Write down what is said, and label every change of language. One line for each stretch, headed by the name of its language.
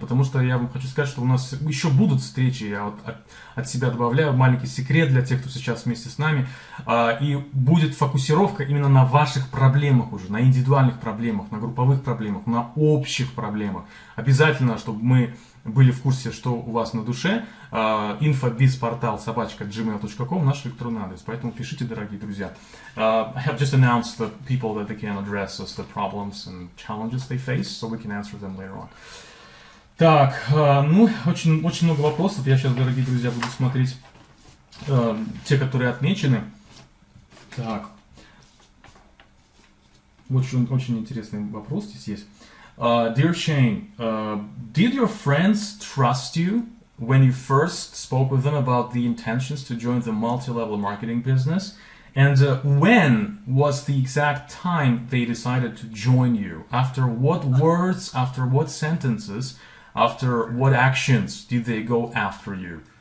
Russian: Потому что я вам хочу сказать, что у нас еще будут встречи, я вот от себя добавляю маленький секрет для тех, кто сейчас вместе с нами, и будет фокусировка именно на ваших проблемах уже, на индивидуальных проблемах, на групповых проблемах, на общих проблемах. Обязательно, чтобы мы были в курсе, что у вас на душе. Инфобизпортал @gmail.com наш электронный адрес. Поэтому пишите, дорогие друзья.
English: I have just announced the people that they can address us, the problems and challenges they face, so we can answer them later on.
Russian: Так, ну, очень много вопросов. Я сейчас, дорогие друзья, буду смотреть те, которые отмечены. Так. Очень интересный вопрос здесь есть.
English: Dear Shane, did your friends trust you when you first spoke with them about the intentions to join the multi-level marketing business? And when was the exact time they decided to join you? After what words, after what sentences, after what actions did they go after you?